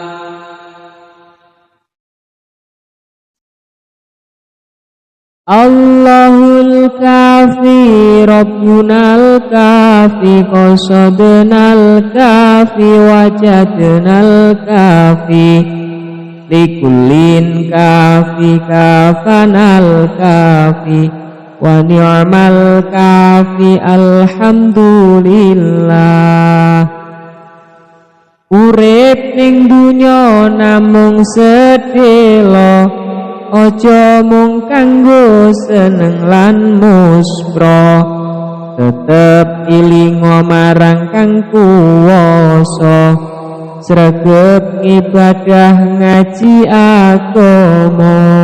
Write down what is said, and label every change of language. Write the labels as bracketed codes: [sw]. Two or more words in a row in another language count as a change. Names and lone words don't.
[ar] الله الكافي ربنا الكافي قصدنا الكافي وجدنا الكافي لكل كافٍ كفانا الكافي ونعم الكافي الحمد لله. [jv] Urip ning dunya namung sedhela ojo mung kanggo seneng lan muspro tetep ilingo marang kang kuwasa sregep ibadah ngaji agama.